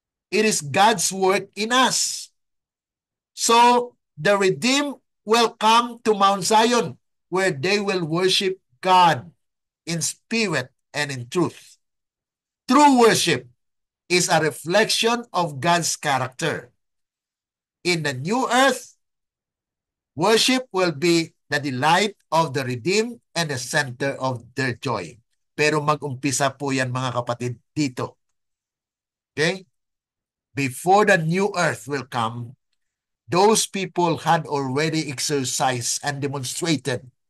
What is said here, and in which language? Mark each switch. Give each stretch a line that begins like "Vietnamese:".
English: It is God's work in us. So the redeemed will come to Mount Zion, where they will worship God in spirit and in truth. True worship is a reflection of God's character. In the new earth, worship will be the delight of the redeemed and the center of their joy.
Filipino: Pero mag-umpisa po yan, mga kapatid, dito. Okay?
English: Before the new earth will come, those people had already exercised and demonstrated.